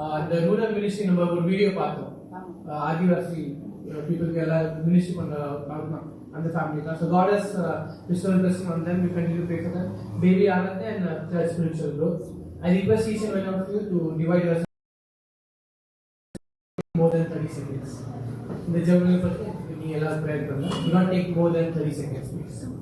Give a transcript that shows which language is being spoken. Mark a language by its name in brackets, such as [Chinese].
[English] The rural ministry [Tamil] நம்ம ஒரு video பார்த்தோம், ஆதிவாசி பீப்புளுக்கு எல்லாம் மினிஸ்ட்ரி பண்ற அந்த ஃபேமிலி தான். [English] So God has bestowed blessing on them. We continue to pray for them. Baby Anand and their spiritual growth. I request each and one of you to divide yourself more than 30 seconds. [Tamil] இந்த ஜெபங்களை பத்தி நீங்க எல்லாம் prayer பண்ணுங்க. [English] Do not take more than 30 seconds, please.